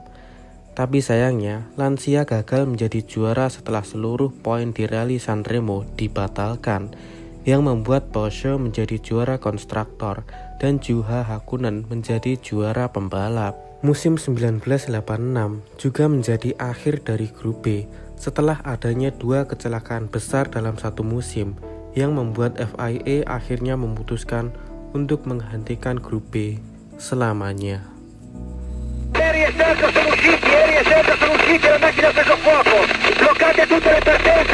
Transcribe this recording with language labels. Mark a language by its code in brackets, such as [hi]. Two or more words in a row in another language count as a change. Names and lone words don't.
[id] Tapi sayangnya, Lancia gagal menjadi juara setelah seluruh poin di rally Sanremo dibatalkan, yang membuat Peugeot menjadi juara konstruktor dan Juha Hakunen menjadi juara pembalap. Musim 1986 juga menjadi akhir dari grup B setelah adanya dua kecelakaan besar dalam satu musim, yang membuat FIA akhirnya memutuskan untuk menghentikan grup B selamanya. [it] Ieri è stato sono usciti, la macchina ha preso fuoco, bloccate tutte le partenze.